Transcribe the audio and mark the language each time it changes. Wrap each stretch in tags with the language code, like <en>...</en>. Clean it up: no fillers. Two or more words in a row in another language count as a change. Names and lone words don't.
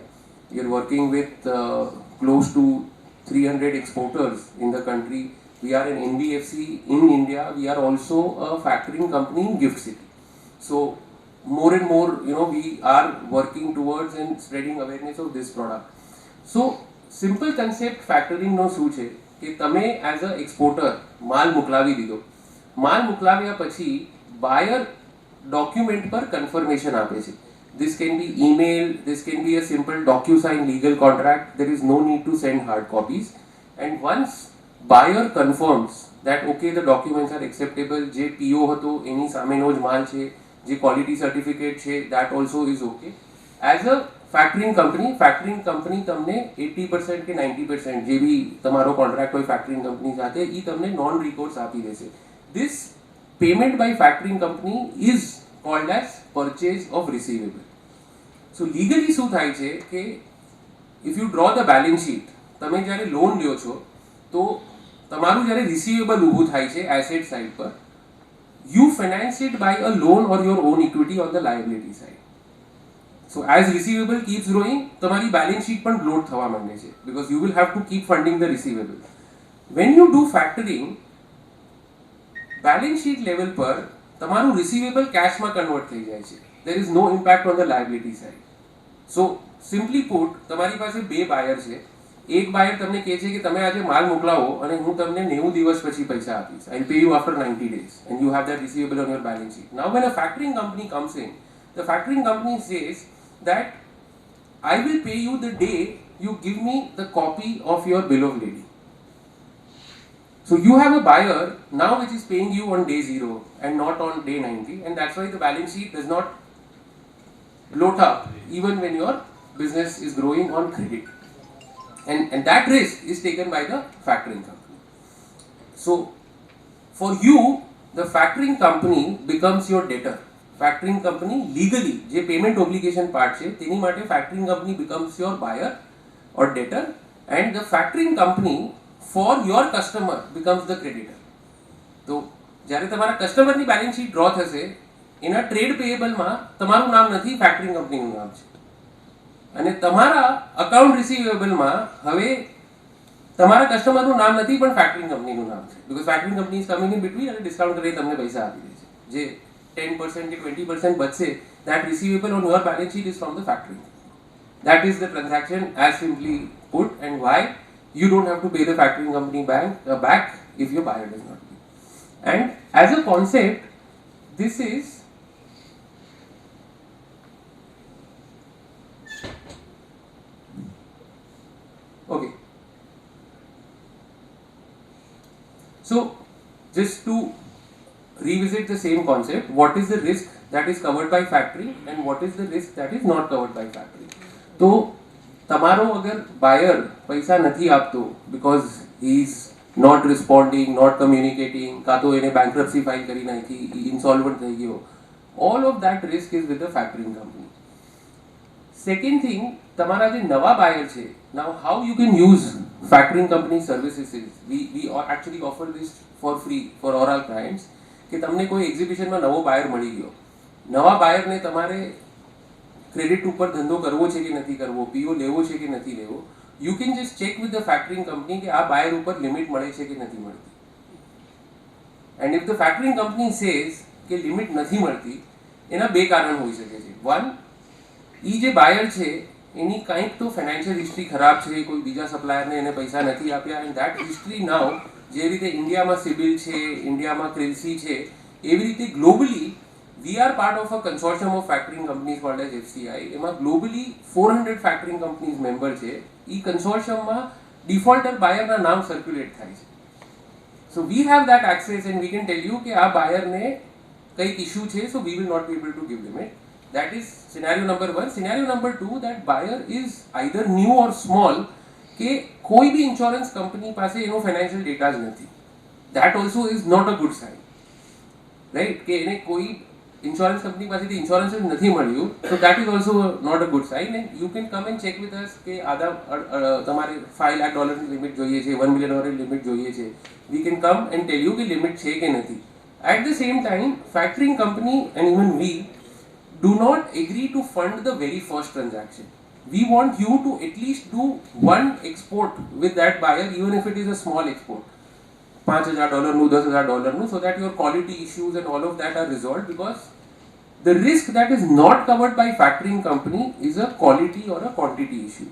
<en>We are working with close to 300 exporters in the country. We are an NBFC in India. We are also a factoring company in Gift City. So more and more, we are working towards and spreading awareness of this product. So simple concept factoring</en> <gu>નો શું છે કે તમે</gu> <en>as a exporter</en> <gu>માલ મોકલાવી દીધો. માલ મોકલાવ્યા પછી</gu> <en>buyer document</en> <gu>પર કન્ફર્મેશન આપે છે.</gu> <en>This can be email, this can be a simple DocuSign legal contract. There is no need to send hard copies. And once buyer confirms that okay, the documents are acceptable,</en> <gu>જે PO હતો એની સામેનો જ માલ છે, જે</gu> <en>quality certificate</en> <gu>છે,</gu> <en>that also is okay. As a factoring company</en> <gu>તમને 80% કે 90% જે બી તમારો કોન્ટ્રાક્ટ હોય</gu> <en>factoring company</en> <gu>સાથે એ તમને</gu> <en>non recourse</en> <gu>આપી દેશે.</gu> <en>This payment by factoring company is called as purchase of receivable. So legally</en> <gu>શું થાય છે કે</gu> <en>if you draw the balance sheet,</en> <gu>તમે જ્યારે લોન લ્યો છો તો તમારું જ્યારે રિસીવેબલ ઊભું થાય છે</gu> <en>asset side</en> <gu>પર,</gu> <en>you finance it by a loan or your own equity on the liability side. So as receivable keeps growing,</en> <gu>તમારી balance sheet પણ bloat થવા માંડે છે</gu> <en>because you will have to keep funding the receivable. When you do factoring, balance sheet level</en> <gu>પર તમારું</gu> <en>receivable cashમાં convert</en> <gu>થઈ જાય છે.</gu> <en>There is no impact on the liability side. So simply put,</en> <gu>તમારી પાસે બે બાયર છે. એક બાયર તમને કહે છે કે તમે આજે માલ મોકલાવો અને હું તમને 90 દિવસ પછી પૈસા આપીશ.</gu> <en>I'll pay you after 90 days and you have that receivable on your balance sheet. Now when a factoring company comes in, the factoring company says that I will pay you the day you give me the copy of your bill of lading. So you have a buyer now which is paying you on day 0 and not on day 90, and that's why the balance sheet does not bloat up even when your business is growing on credit. And that risk is taken by the factoring company. So for you, the factoring company becomes your debtor. Factoring company legally,</en> <gu>જે payment obligation part છે તેની માટે</gu> <en>factoring company becomes your buyer or debtor, and the factoring company for your customer becomes the creditor.</en> <gu>તો જ્યારે તમારા કસ્ટમરની</gu> <en>balance sheet</en> <gu>ડ્રો થશે, એના</gu> <en>trade payable</en> <gu>તમારું નામ નથી,</gu> <en>factoring company</en> <gu>નામ છે. અને તમારા</gu> <en>account receivable</en> <gu>હવે તમારા કસ્ટમરનું નામ નથી પણ</gu> <en>factoring company</en> <gu>નામ છે,</gu> <en>because factoring company is coming in between</en> <gu>અને ડિસ્કાઉન્ટ કરી તમને પૈસા આપી દે છે. જે 10% કે 20% બચશે,</gu> <en>that receivable on your balance sheet is from the factoring. That is the transaction as simply put, and why you don't have to pay the factoring company back if your buyer does not pay. And as a concept, this is okay. So just to revisit the same concept, what is the risk that is covered by factoring and what is the risk that is not covered by factoring? So</en> <gu>તમારો અગર બાયર પૈસા નથી આપતો</gu> <en>because he is not responding, not communicating,</en> <gu>કાં તો એને</gu> <en>bankruptcy file</en> <gu>કરી નાખી, insolvent થઈ ગયો,</gu> <en>all of that risk is with the factoring company. Second thing,</en> <gu>તમારા જે નવા બાયર છે,</gu> <en>now how you can use factoring company services is we actually offer this for free for all our clients.</en> <gu>કે તમને કોઈ એક્ઝિબિશનમાં નવો બાયર મળી ગયો, નવા બાયરને તમારે ક્રેડિટ ઉપર ધંધો કરવો છે કે નથી કરવો, પીઓ લેવો છે કે નથી લેવો,</gu> <en>you can just check with the factoring company</en> <gu>કે આ બાયર ઉપર લિમિટ મળે છે કે નથી મળતી.</gu> <en>And if the factoring company says</en> <gu>કે લિમિટ નથી મળતી, એના બે કારણ હોઈ શકે છે. વન, એ જે બાયર છે એની કંઈક તો</gu> <en>financial history</en> <gu>ખરાબ છે, કોઈ બીજા સપ્લાયરને એને પૈસા નથી આપ્યા,</gu> <en>and that history now</en> <gu>જે રીતે ઇન્ડિયામાં સિબિલ છે, ઇન્ડિયામાં ક્રિલ્સી છે, એવી રીતે ગ્લોબલી</gu> <en>we are part of a consortium of factoring companies called as FCI.</en> <gu>એમાં globally 400</gu> <en>factoring companies member</en> <gu>છે. એ consortiumમાં</gu> <en>defaulter buyer</en> <gu>ના નામ circulate થાય છે.</gu> <en>So we have that access and we can tell you</en> <gu>કે આ buyer ને કંઈક issue છે,</gu> <en>so we will not be able to give limit. That is scenario number 1. Scenario number 2, that buyer is either new or small</en> <gu>કે કોઈ બી</gu> <en>insurance company</en> <gu>પાસે એનો</gu> <en>financial data</en> <gu>જ નથી.</gu> <en>That also is not a good sign, right?</en> <gu>કે એને કોઈ</gu> <en>insurance company</en> <gu>પાસેથી ઇન્સ્યોરન્સ જ નથી મળ્યું, તો</gu> <en>that is also not a good sign. and you can come and check with us</en> <gu>કે તમારે $5 લાખ લિમિટ જોઈએ છે, $1 million લિમિટ જોઈએ છે.</gu> <en>we can come and tell you</en> <gu>કે લિમિટ છે કે નથી.</gu> <en>At the same time, factoring company and even we do not agree to fund the very first transaction. We want you to at least do one export with that buyer, even if it is a small export.</en> <gu>$5,000 નું, $10,000 નું,</gu> <en>so that your quality issues and all of that are resolved, because the risk that is not covered by factoring company is a quality or a quantity issue.</en>